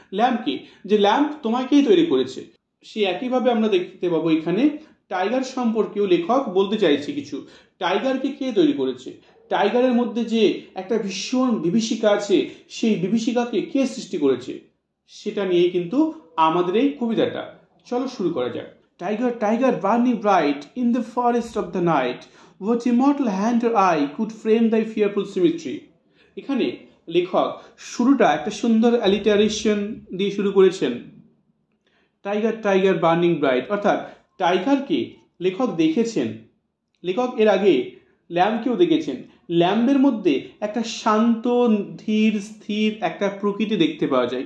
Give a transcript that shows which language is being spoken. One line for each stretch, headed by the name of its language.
Bangla: ল্যাম্পকে, যে ল্যাম্প তোমাকেই তৈরি করেছে। সে একইভাবে আমরা দেখতে পাবো এখানে টাইগার সম্পর্কেও লেখক বলতে চাইছে কিছু। টাইগারকে কে তৈরি করেছে? টাইগারের মধ্যে যে একটা ভীষণ বিভীষিকা আছে, সেই বিভীষিকাকে কে সৃষ্টি করেছে সেটা নিয়ে কিন্তু আমাদের এই কবিতাটা। চলো শুরু করা যাক।
English: Tiger, tiger, burning bright in the forest of the night, what immortal hand or eye could frame thy fearful symmetry?
Bangla: এখানে লেখক শুরুটা একটা সুন্দর অ্যালিটারেশন দিয়ে শুরু করেছেন।
English: tiger, tiger, burning bright,
Bangla: অর্থাৎ টাইগারকে লেখক দেখেছেন। লেখক এর আগে ল্যাম্পকেও দেখেছেন। ল্যাম্পের মধ্যে একটা শান্ত, ধীর, স্থির একটা প্রকৃতি দেখতে পাওয়া যায়।